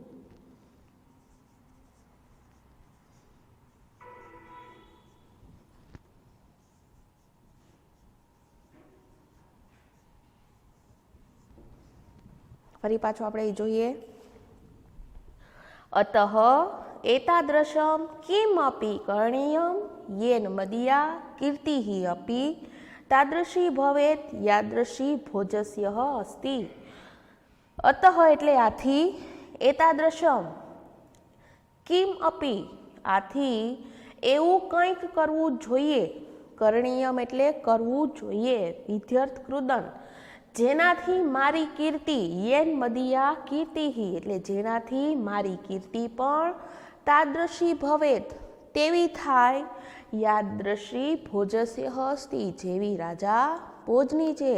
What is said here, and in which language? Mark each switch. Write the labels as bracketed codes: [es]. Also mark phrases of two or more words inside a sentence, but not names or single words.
[gu] ફરી પાછું આપણે જોઈએ. [sa] અતઃ એતાદૃશમ કિમપી કरणीयम येन मदीया कीर्तिः अपि तादृशी भवेत् यादृशी भोजस्य अस्ति. [gu] अतः એટલે આથી, [sa] એતાદૃશમ કિમ અપી [gu] આથી એવું કંઈક કરવું જોઈએ, કરણીયમ એટલે કરવું જોઈએ, વિધ્યર્થ કૃદન, જેનાથી મારી કીર્તિ, [sa] યેન મદીયા કીર્તિહી [gu] એટલે જેનાથી મારી કીર્તિ પણ [sa] તાદૃશી ભવેત [gu] તેવી થાય, [sa] યાદૃશી ભોજસ્ય હસ્તી [gu] જેવી રાજા ભોજની છે.